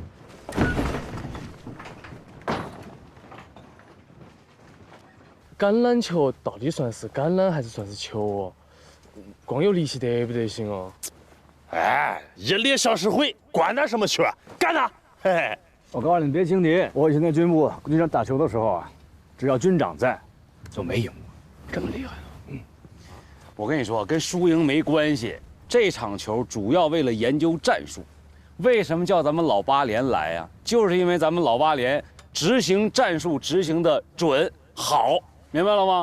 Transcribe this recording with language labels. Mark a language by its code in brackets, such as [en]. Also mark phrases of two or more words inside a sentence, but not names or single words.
[zh] 橄榄球到底算是橄榄还是算是球哦？光有力气得不得行哦？哎，一力小时会，管他什麼球，幹他！嘿嘿，我告訴你，別輕敵。我以前在軍部軍場打球的時候啊，只要軍長在，就沒贏過。這麼厲害呢？我跟你說，跟輸贏沒關係。這場球主要為了研究戰術。為什麼叫咱們老八連來呀？就是因為咱們老八連執行戰術執行的準好，明白了嗎？